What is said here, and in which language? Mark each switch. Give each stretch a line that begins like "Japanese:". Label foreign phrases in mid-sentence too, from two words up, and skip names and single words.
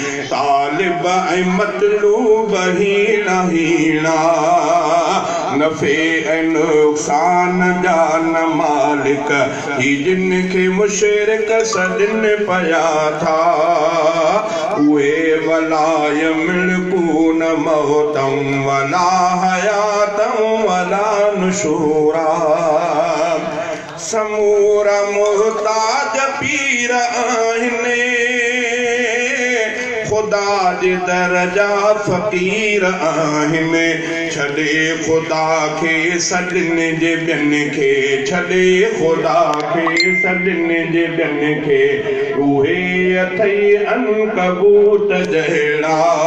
Sindhi: طالب ۽ مطلوب هيڻا هيڻا، نفع ۽ نقصان جا نه مالڪ، هي جن کي مشرڪ سڏن پيا ٿا، اهي
Arabic: ولا يملڪون موتا ولا حياتا ولا نشورا.
Sindhi: سمورا محتاج پير آهن، خدا جي در جا فقير آهن. ڇڏي خدا کي سڏن جي ٻين کي، ڇڏي خدا کي سڏن جي ٻين کي، اهي اٿئي عنڪبوت جهڙا.